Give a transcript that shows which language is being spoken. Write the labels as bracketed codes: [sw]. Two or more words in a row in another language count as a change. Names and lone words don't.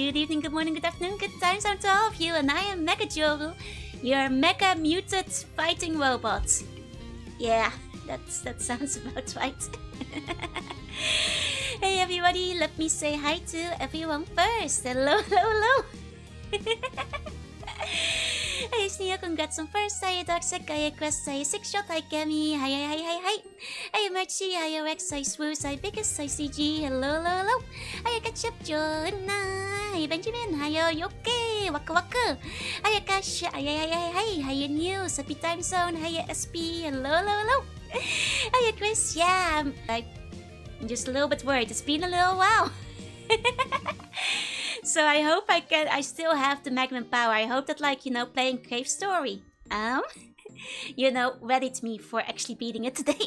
[en] Good evening, good morning, good afternoon, good times out to all of you. And I am Mega Joru, your mega muted fighting robot. Yeah, that sounds about right. Hey everybody, let me say hi to everyone first. Hello, hello, hello. Hey Sneer, congrats on first. Hi Darksec, hi Quest, hi Sixshot, hi Kemi, hi. Hi Merchi, hi Rex, hi Swoos, hi Biggest, hi CG, hello, hello, hello. Hi Ketchup, Jorunna, hi Benjamin, hi Yoke, Waka Waka. Hi Akash, hi News, happy time zone, hi SP, hello, hello, hello. Hi Chris, yeah, I'm just a little bit worried. It's been a little while. So I hope I still have the Magman power. I hope that, playing Cave Story, readied me for actually beating it today.